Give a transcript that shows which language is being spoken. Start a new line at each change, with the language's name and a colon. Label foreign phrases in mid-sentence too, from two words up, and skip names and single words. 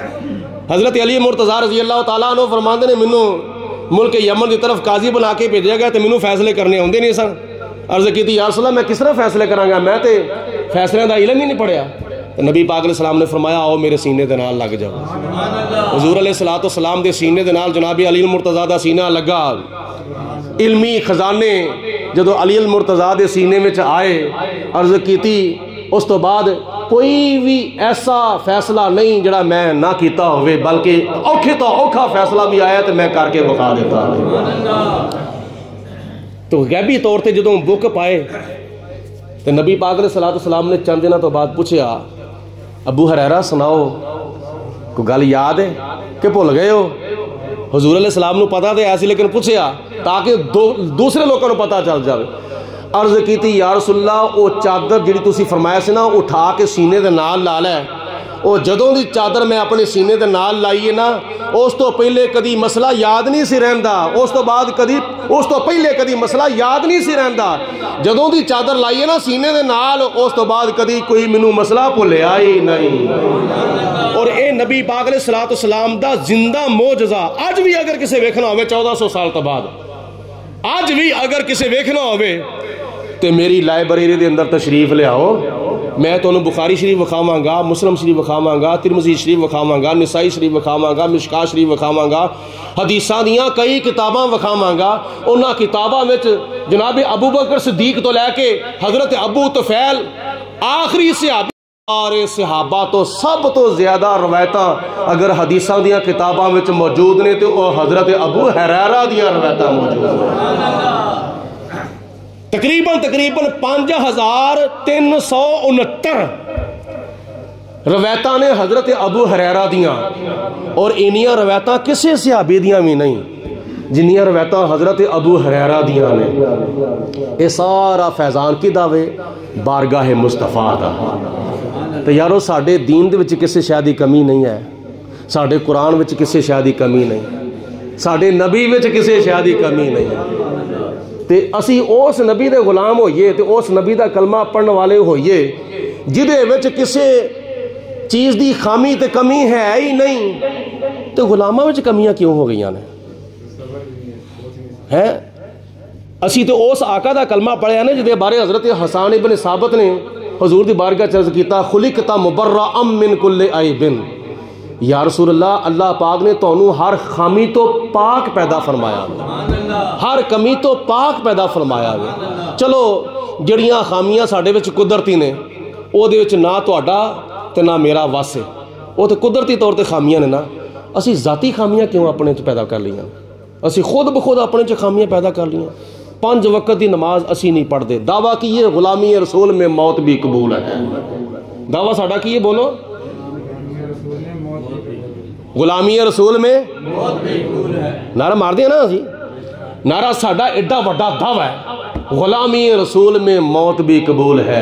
Punjabi: حضرت علی مرتضیٰ رضی اللہ تعالیٰ عنہ فرماندے نے مینوں ملک یمن دی طرف قاضی بنا کے بھیجا گیا تو مینوں فیصلے کرنے آندے نہیں سن. عرض کی یا رسول اللہ میں کس طرح فیصلے کراں گا, میں تے فیصلے دا علم ہی نہیں پڑھیا. نبی پاک علیہ السلام نے فرمایا آؤ میرے سینے دے نال لگ جاؤ. حضور علیہ الصلوۃ والسلام دے سینے دے نال جناب علی المرتضیٰ دا سینہ لگا. علمی خزانے جدو علی المرتضیٰ دے سینے میں آئے, عرض کیتی اس تو بعد کوئی بھی ایسا فیصلہ نہیں جڑا میں نہ کیتا ہوئے, بلکہ اوکھے تو اوکھا فیصلہ بھی آیا تو میں کر کے بخا دیتا. تو غیبی طور تے جدوں بک پائے تو نبی پاک علیہ الصلوۃ والسلام نے چند دنوں تو بعد پوچھیا ابو ہریرہ سناؤ کوئی گل یاد ہے کہ بھول گئے ہو.
Urdu: حضور علیہ السلام نے پتا تو ایسی لیکن پوچھیا تاکہ دوسرے لوگوں کو پتا چل جائے.
Punjabi: عرض کیتی یا رسول اللہ وہ چادر جڑی تسی فرمایا سی نا اٹھا کے سینے دے نال لا لے, وہ جدوں دی چادر میں اپنے سینے دے نال لائیے نا اس تو پہلے کدی مسئلہ یاد نہیں سی رہندا, اس تو بعد کدی اس تو پہلے کدی مسئلہ یاد نہیں سی رہندا. جدوں دی چادر لائیے نا سینے دے نال اس تو بعد کدی کوئی مینوں مسئلہ بھولیا ہی نہیں. اور اے نبی پاک علیہ الصلوۃ والسلام دا زندہ معجزہ اج بھی اگر کسے ویکھنا ہوے 1400 سال تو بعد اج بھی اگر کسے ویکھنا ہوے تے میری لائبریری دے اندر تشریف لے آؤ. میں تمہیں بخاری شریف وکھاواں گا, مسلم شریف وکھاواں گا, ترمذی شریف وکھاواں گا, نسائی شریف وکھاواں گا, مشکات شریف وکھاواں گا, حدیثاں دیاں کئی کتاباں وکھاواں گا. انہاں کتاباں وچ جناب ابو بکر صدیق تو لے کے حضرت ابو طفیل آخری صحابی سارے صحابہ تو سب تو زیادہ روایتاں اگر حدیثاں دیاں کتاباں وچ موجود نے تو وہ حضرت ابو ہریرہ دیاں روایتاں موجود ہیں. تقریباً 5369 روایتاں نے حضرت ابو ہریرہ دیاں, اور انیاں روایتاں کسے صحابی دیاں بھی نہیں جنیاں روایتاں حضرت ابو ہریرہ دیاں نے. یہ سارا فیضان کی دعوے بارگاہ مصطفیٰ دا. تو یارو ساڈے دین دے وچ کسے شے دی کمی نہیں ہے, ساڈے قرآن وچ کسے شے دی کمی نہیں, ساڈے نبی وچ کسے شے دی کمی نہیں ہے. تے اسی اس نبی دے غلام ہوئیے تے اس نبی دا کلمہ پڑھنے والے ہوئیے جدے وچ کسے چیز دی خامی تے کمی ہے ہی نہیں, تے غلامہ وچ کمیاں کیوں ہو گئیاں نے ہیں. اسی تو اس آقا دا کلمہ پڑھیا نے جدے بارے حضرت حسان ابن ثابت نے حضور دی بارگاہ چرز کیتا
Arabic: خلقت مبرأ من کل عیب.
Punjabi: یا رسول اللہ, اللہ پاک نے تانوں ہر خامی تو پاک پیدا فرمایا, ہر کمی تو پاک پیدا فرمایا. چلو جڑیاں خامیاں ساڈے وچ قدرتی نے او دے وچ نہ تہاڈا تے نہ میرا وس ہے, وہ تے قدرتی طور تے خامیاں نے نا. اسی ذاتی خامیاں کیوں اپنے چ پیدا کر لیاں, اسی خود بخود اپنے چ خامیاں پیدا کر لیاں. 5 وقت دی نماز اسی نہیں پڑھتے, دعویٰ کیے
Urdu: غلامی رسول میں موت بھی قبول
Punjabi: ہے. دعویٰ ساڈا کیے بولو,
Urdu: غلامی رسول میں
Punjabi: نعرہ مار دیا نا اسی, نعرہ ساڈا ایڈا بڑا دعویٰ ہے
Urdu: غلامی رسول میں موت بھی قبول
Punjabi: ہے.